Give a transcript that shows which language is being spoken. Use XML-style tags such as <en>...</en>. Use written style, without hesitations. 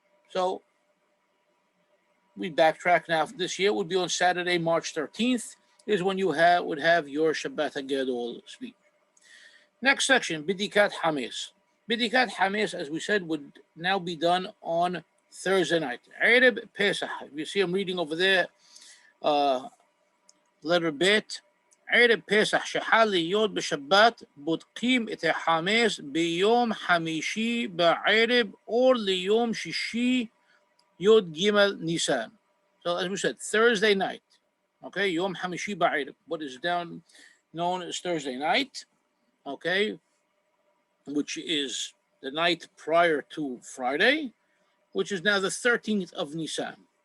<en>So we backtrack now. This year would be on Saturday, March 13th, is when you would have your Shabbat HaGadol speech. Next section, Bidikat Hames. Bidikat Hames, as we said, would now be done on Thursday night. Ereb Pesah. You see I'm reading over there, letter Bet.</en> <he>Ereb Pesah, she-hal להיות בשבת, בודקים את החמץ ביום חמישי בערב, או ליום שישי יוד ג' ניסן.</he> <en>So as we said, Thursday night. Okay, Yom Hamishi Ba'irib, what is known as Thursday night. Okay, which is the night prior to Friday, which is now the 13th of Nisan.</en>